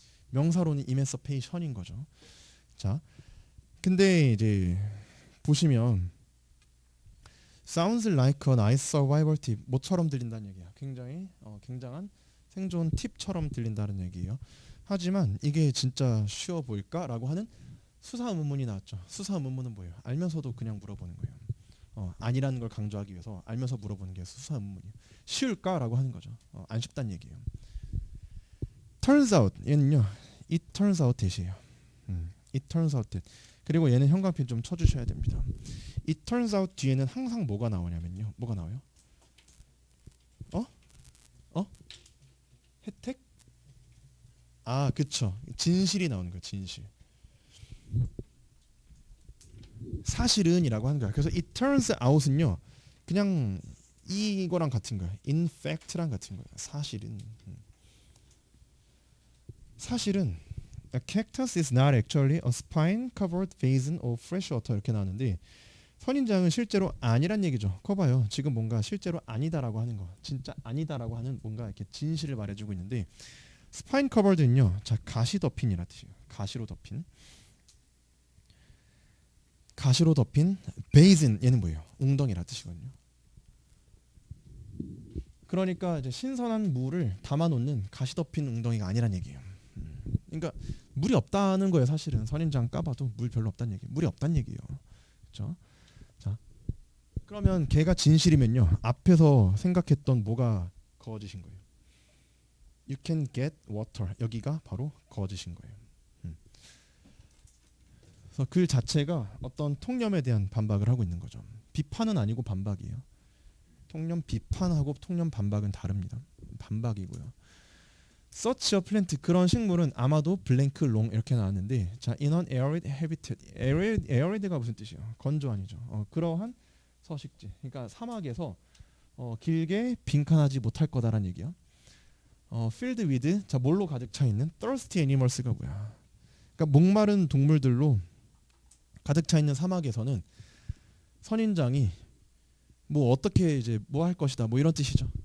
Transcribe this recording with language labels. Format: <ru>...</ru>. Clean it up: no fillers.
<ko>명사로는 emancipation인 거죠. 자, 근데 이제 보시면</ko> <en>sounds like a nice survival tip.</en> <ko>모처럼 들린다는 얘기야. 굉장히 굉장한 생존 팁처럼 들린다는 얘기예요. 하지만 이게 진짜 쉬워 보일까라고 하는 수사 의문문이 나왔죠. 수사 의문문은 뭐예요? 알면서도 그냥 물어보는 거예요. 아니라는 걸 강조하기 위해서 알면서 물어보는 게 수사 의문문이에요. 쉬울까라고 하는 거죠. 안 쉽다는 얘기예요.</ko> <en>turns out</en> <ko>얘는요.</ko> <en>it turns out that이에요. it turns out that.</en> <ko>그리고 얘는 형광펜 좀 쳐주셔야 됩니다.</ko> <en>it turns out</en> <ko>뒤에는 항상 뭐가 나오냐면요. 뭐가 나와요? 혜택? 아, 그쵸. 진실이 나오는 거예요. 진실. 사실은이라고 하는 거야. 그래서</ko> <en>it turns out은요.</en> <ko>그냥 이거랑 같은 거야. in fact랑 같은 거야. 사실은. 사실은</ko> <en>a cactus is not actually a spine covered basin of fresh water</en> <ko>이렇게 나오는데 선인장은 실제로 아니란 얘기죠. 커봐요. 지금 뭔가 실제로 아니다라고 하는 거, 진짜 아니다라고 하는 뭔가 이렇게 진실을 말해주고 있는데 스파인 커버드는요. 자, 가시 덮인이라 뜻이에요. 가시로 덮인. 가시로 덮인 베이슨 얘는 뭐예요? 웅덩이라 뜻이거든요. 그러니까 이제 신선한 물을 담아놓는 가시 덮인 웅덩이가 아니란 얘기예요. 그러니까 물이 없다는 거예요. 사실은 선인장 까봐도 물 별로 없다는 얘기. 물이 없다는 얘기예요. 그렇죠? 자, 그러면 걔가 진실이면요. 앞에서 생각했던 뭐가 거짓인 거예요.</ko> <en>You can get water.</en> <ko>여기가 바로 거짓인 거예요. 그래서 글 자체가 어떤 통념에 대한 반박을 하고 있는 거죠. 비판은 아니고 반박이에요. 통념 비판하고 통념 반박은 다릅니다. 반박이고요.</ko> <en>Such a plant</en> <ko>그런 식물은 아마도</ko> <en>blank long</en> <ko>이렇게 나왔는데 자</ko> <en>in an arid habitat arid가</en> <ko>무슨 뜻이에요? 건조한이죠. 그러한 서식지. 그러니까 사막에서 길게 빈칸하지 못할 거다라는 얘기야.</ko> <en>filled with</en> <ko>자 뭘로 가득 차 있는</ko> <en>thirsty animals</en> <ko>가 뭐야? 그러니까 목마른 동물들로 가득 차 있는 사막에서는 선인장이 뭐 어떻게 이제 뭐 할 것이다 뭐 이런 뜻이죠.</ko>